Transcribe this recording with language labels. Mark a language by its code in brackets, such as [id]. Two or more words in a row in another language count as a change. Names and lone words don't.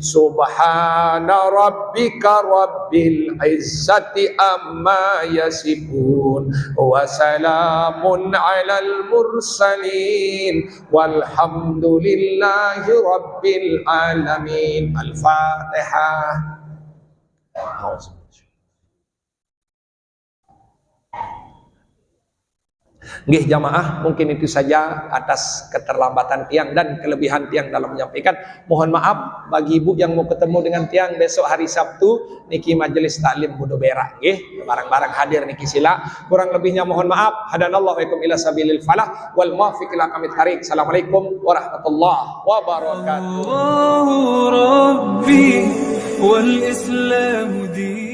[ar] سبحان ربك رب العزة عما يصفون وسلام على المرسلين والحمد لله رب العالمين. Al-Fatihah. [id] Nggih jamaah, mungkin itu saja atas keterlambatan tiang dan kelebihan tiang dalam menyampaikan. Mohon maaf bagi ibu yang mau ketemu dengan tiang besok hari Sabtu niki majelis taklim Budo Berak, nggih, barang-barang hadir niki sila. Kurang lebihnya mohon maaf. [ar] هدانا الله وإياكم إلى سبيل الفلاح والموفق إلى أقوم الطريق. السلام عليكم ورحمة الله وبركاته الله ربي والإسلام